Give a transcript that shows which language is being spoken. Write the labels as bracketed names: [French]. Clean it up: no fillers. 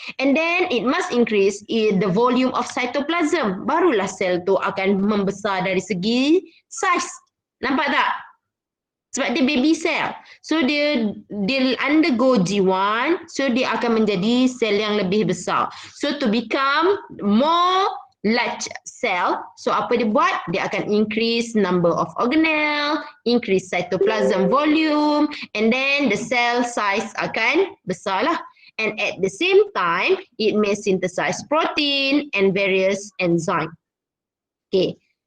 [English] And then it must increase the volume of cytoplasm. [Malay] Barulah sel tu akan membesar dari segi size. Nampak tak? Sebab dia baby cell. So dia undergo G1, so dia akan menjadi sel yang lebih besar. [English] So to become more large cell, so [Malay] apa dia buat? [English] Dia akan increase number of organelle, increase cytoplasm volume, and then the cell size [Malay] akan besar lah. [English] And at the same time, it may synthesize protein and various enzymes. Okay.